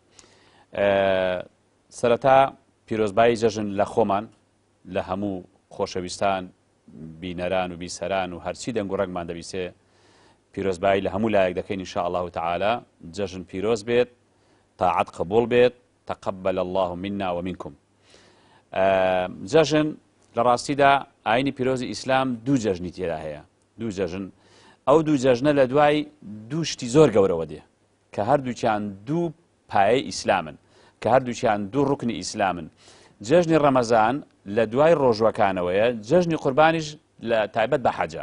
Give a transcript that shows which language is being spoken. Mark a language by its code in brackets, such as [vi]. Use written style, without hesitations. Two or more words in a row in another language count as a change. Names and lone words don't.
[ckb] سەرەتا پیرۆزبایی جەژن لە خۆمان، لە هەموو خۆشەویستان، بینەران و بیسەران و هەرچی دەنگ و ڕەگمان دەبیسێ پیرۆزبایی لە هەموو لایەک دەکەین [ar] ئینشاء الله تعالی. [ckb] جەژن پیرۆز بێت، تاعەت قبول بێت، [ar] تقبل الله منا ومنكم. [ckb] جەژن لە ڕاستیدا ئاینی پیرۆزی ئیسلام دوو جەژنی تێدا هەیە. دوو جەژن، ئەو دوو جەژنە لە دوای دوو شتی زۆر گەورەوە دێ کە هەردووچیان دوو پایەی ئیسلامن، کە هەردووچیان دوو ڕوکنی ئیسلامن. جەژنی ڕەمەزان لە دوای ڕۆژوەکانەوەیە، جەژنی قوربانیش لە تایبەت بە حەجە.